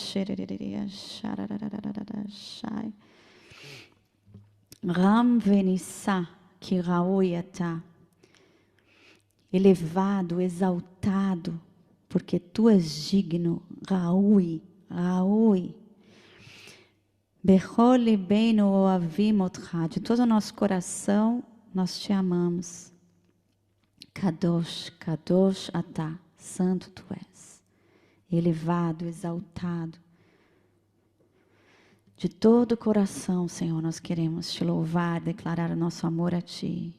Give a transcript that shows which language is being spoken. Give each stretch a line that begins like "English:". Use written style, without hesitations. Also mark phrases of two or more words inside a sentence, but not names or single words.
Hebrew: רם ונישא כי ראוי אתה.
Portuguese: Elevado, exaltado, porque Tu és digno.
Hebrew: ראוי ראוי. בכל ליבנו אוהבים אותך.
Portuguese: De todo o nosso coração, nós te amamos.
Hebrew: קדוש קדוש אתה.
Portuguese: Santo tu és. Elevado, exaltado. De todo o coração, Senhor, nós queremos te louvar, declarar o nosso amor a ti.